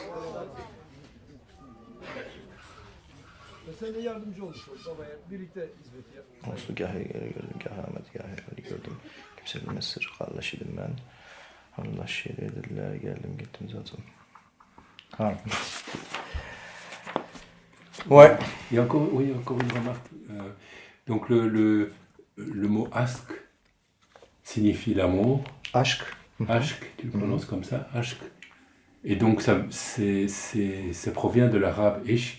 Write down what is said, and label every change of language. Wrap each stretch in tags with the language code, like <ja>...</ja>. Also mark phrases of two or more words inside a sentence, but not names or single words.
<tr>Ve sen de yardımcı olmuş ol babaya, birlikte hizmeti yap. Olsun, gâh gördüm, gâh Ahmet, gâh Ali gördüm. Kimse bilmez sır, kardeşiydim ben. Allah şiir dediler, geldim gittim zaten. Ha.</tr> <fr>Ouais. Il y a encore, oui, encore une remarque. Donc le mot aşk signifie l'amour. Aşk. Aşk, tu le prononces comme ça, aşk. Et donc ça provient de l'arabe ishq.</fr>